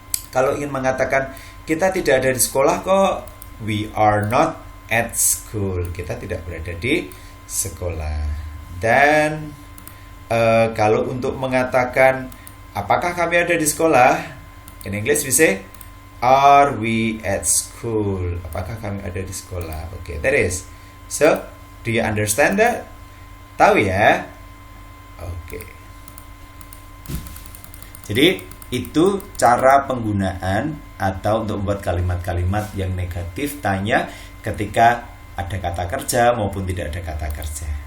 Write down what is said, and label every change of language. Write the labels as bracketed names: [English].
[Indonesian] Kalau ingin mengatakan kita tidak ada di sekolah kok, [English] we are not at school, [Indonesian] kita tidak berada di sekolah. Dan kalau untuk mengatakan apakah kami ada di sekolah, [English] in English we say, are we at school? [Indonesian] Apakah kami ada di sekolah? [English] Okay, that is. So, do you understand that? [Indonesian] Tahu ya? Oke. Jadi itu cara penggunaan atau untuk membuat kalimat-kalimat yang negatif tanya ketika ada kata kerja maupun tidak ada kata kerja.